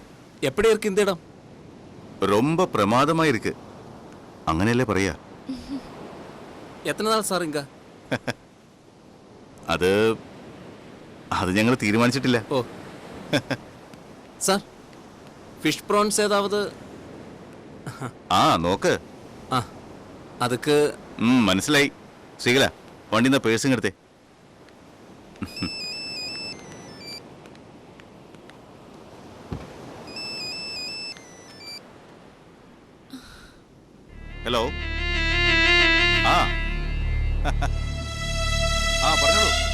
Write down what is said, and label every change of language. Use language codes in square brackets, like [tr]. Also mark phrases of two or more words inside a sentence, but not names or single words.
[ta] எப்படி இருக்கு இந்த இடம்? ரொம்ப பிரமாதமாயிருக்கு, [ml] അങ്ങനെയല്ലേ പറയാ? [ta] எத்தனை நாள் சார் இங்க? [ml] അത് ഞങ്ങൾ തീരുമാനിച്ചിട്ടില്ല. [ta] ஓ சார், [en] fish prawns [ta] ஏதாவது? [ml] ആ നോക്ക്. [ta] ஆ அதுக்கு [ml] മനസ്സിലായി. ശ്രീകല, വണ്ടിന്ന് പേഴ്സും എടുത്തേ. ഹലോ. ആ ആ പറഞ്ഞോളൂ.